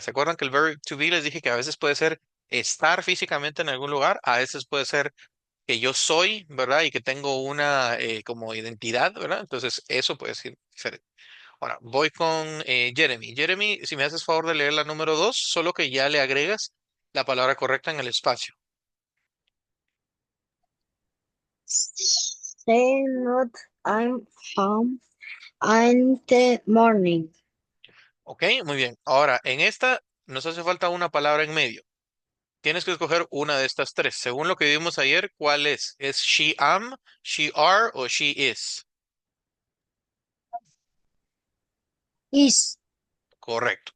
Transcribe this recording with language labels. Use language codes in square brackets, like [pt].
[es] ¿Se acuerdan que el verb to be les dije que a veces puede ser estar físicamente en algún lugar, a veces puede ser que yo soy, ¿verdad? Y que tengo una como identidad, ¿verdad? Entonces eso puede ser diferente. Ahora, voy con Jeremy. Jeremy, si me haces favor de leer la número dos, solo que ya le agregas la palabra correcta en el espacio. [en] Say not I'm home in the morning. [es] Ok, muy bien. Ahora, en esta nos hace falta una palabra en medio. Tienes que escoger una de estas tres. Según lo que vimos ayer, ¿cuál es? [en] ¿Es she am, she are o she is? Is [es] Correcto.